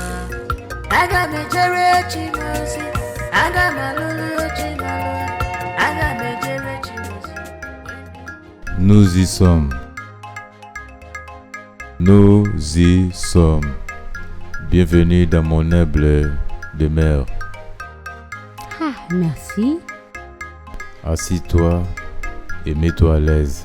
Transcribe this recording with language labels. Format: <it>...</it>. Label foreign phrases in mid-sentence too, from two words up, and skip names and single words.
<ig>Aga m ejere Chimozi, aga m alụlụ Chimolụ, aga m ejere Chimozi.</ig> <fr>Nous y sommes. Nous y sommes. Bienvenue dans mon humble demeure. Ah, merci. Assis-toi et mets-toi à l'aise.</fr>